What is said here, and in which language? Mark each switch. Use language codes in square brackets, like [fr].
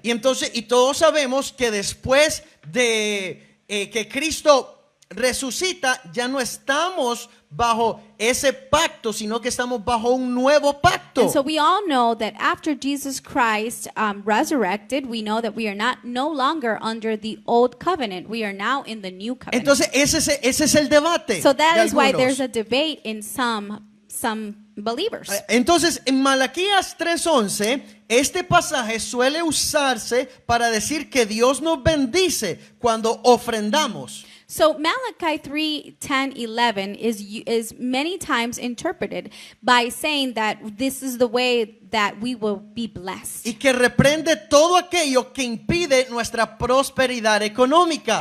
[es] Y entonces, y todos sabemos que después de que Cristo resucita, ya no estamos bajo ese pacto, sino que estamos bajo un nuevo pacto. [en] And so we all know that after Jesus Christ resurrected, we know that we are no longer under the old covenant. We are now in the new covenant. [es] Entonces, ese es el debate. [en] So that [es] de [en] is why [es] algunos. [en] there's a debate in some believers. [es] Entonces, en Malaquías 3:11, este pasaje suele usarse para decir que Dios nos bendice cuando ofrendamos. [en] So Malachi 3:10, 11 is many times interpreted by saying that this is the way that we will be blessed. [es] Y que reprende todo aquello que impide nuestra prosperidad económica.